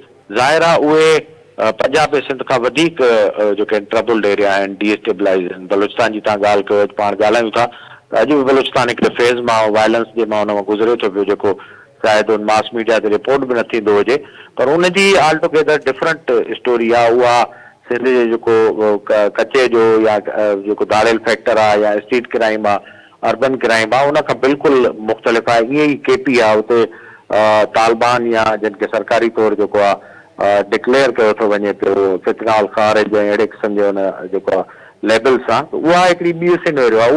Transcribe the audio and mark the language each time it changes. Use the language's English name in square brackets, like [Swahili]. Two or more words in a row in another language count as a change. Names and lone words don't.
[Sindhi] ज़ाहिर आहे उहे पंजाब ऐं सिंध खां वधीक जेके [English] troubled area [Sindhi] आहिनि, डीस्टेबलाइज़ आहिनि। बलूचिस्तान जी तव्हां ॻाल्हि कयो, पाण ॻाल्हायूं था त अॼु बि बलूचिस्तान हिकिड़े फेज़ मां वायलेंस जे मां हुन मां गुज़रे थो पियो, जेको शायदि उन [English] mass media [Sindhi] ते रिपोर्ट बि न थींदो हुजे, पर उनजी [English] all together different story [Sindhi] आहे। उहा सिंध जो जेको कचे जो या जेको दाड़ेल फैक्टर आहे या [English] street crime [Sindhi] आहे, [English] urban crime [Sindhi] आहे, उन खां बिल्कुलु मुख़्तलिफ़ आहे। ईअं ई केपी आहे, उते तालिबान या जिन खे सरकारी तौरु जेको आहे डिक्लेयर कयो थो वञे पियो फितनाल ख़ारिज ऐं अहिड़े क़िस्म जो हुन जेको आहे लेबल सां, उहा हिकिड़ी ॿी सिनेरियो आहे।